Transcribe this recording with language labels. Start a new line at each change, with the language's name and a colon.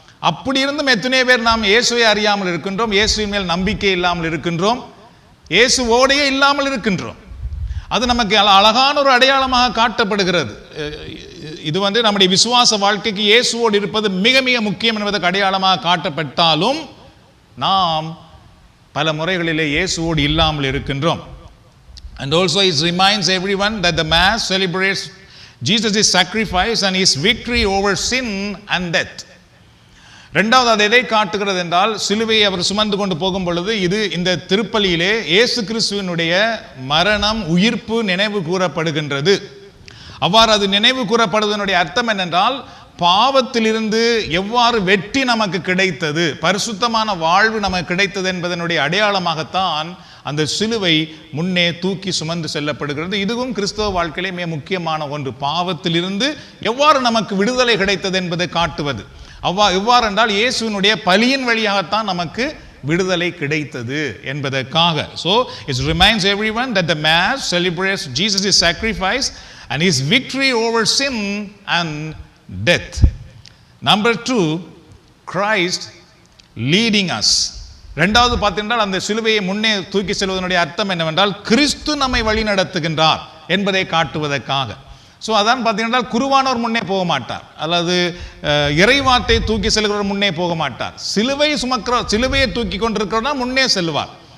Tamil: அப்படி இருந்தும் எத்தனை பேர் நாம் இயேசுவை அறியாமல் இருக்கின்றோம், இயேசுவின் மேல் நம்பிக்கை இல்லாமல் இருக்கின்றோம், இயேசுவோடையே இல்லாமல் இருக்கின்றோம். அது நமக்கு அழகான ஒரு அடையாளமாக காட்டப்படுகிறது. இது நம்முடைய விசுவாச வாழ்க்கைக்கு இயேசுவோடு இருப்பது மிக மிக முக்கியம் என்பதற்கு அடையாளமாக காட்டப்பட்டாலும் நாம் பல முறைகளிலே இயேசுவோடு இல்லாமல் இருக்கின்றோம்.
English: And also it reminds everyone that the Mass celebrates Jesus' sacrifice and his victory over sin and death.
Tamil: இரண்டாவது அது எதை காட்டுகிறது என்றால், சிலுவையை அவர் சுமந்து கொண்டு போகும் பொழுது இந்த திருப்பலியிலே இயேசு கிறிஸ்துவினுடைய மரணம் உயிர்ப்பு நினைவு கூறப்படுகின்றது. அவ்வாறு அது நினைவு கூறப்படுவதனுடைய அர்த்தம் என்னென்றால், பாவத்திலிருந்து எவ்வாறு வெற்றி நமக்கு கிடைத்தது, பரிசுத்தமான வாழ்வு நமக்கு கிடைத்தது என்பதனுடைய அடையாளமாகத்தான் அந்த சிலுவை முன்னே தூக்கி சுமந்து செல்லப்படுகிறது. இதுவும் கிறிஸ்தவ வாழ்க்கையிலே மிக முக்கியமான ஒன்று. பாவத்திலிருந்து எவ்வாறு நமக்கு விடுதலை கிடைத்தது என்பதை காட்டுவது. எவ்வாறு என்றால், இயேசுவினுடைய பலியின் வழியாகத்தான் நமக்கு விடுதலை கிடைத்தது என்பதற்காக.
English: So it reminds everyone that the Mass celebrates Jesus' sacrifice and his victory over sin and death. Number 2, Christ leading us.
Tamil: இரண்டாவது பார்த்தீங்கன்னா, அந்த சிலுவையை முன்னே தூக்கி செல்வதனுடைய அர்த்தம் என்னவென்றால், கிறிஸ்து நம்மை வழி நடத்துகின்றார் என்பதை காட்டுவதற்காக. ஸோ அதான் பார்த்தீங்கன்னா, குருவானவர் முன்னே போக மாட்டார், அல்லது இறைவார்த்தை தூக்கி செல்கிறவர் முன்னே போக மாட்டார். சிலுவையை தூக்கி கொண்டிருக்கிறவனா முன்னே செல்வார்.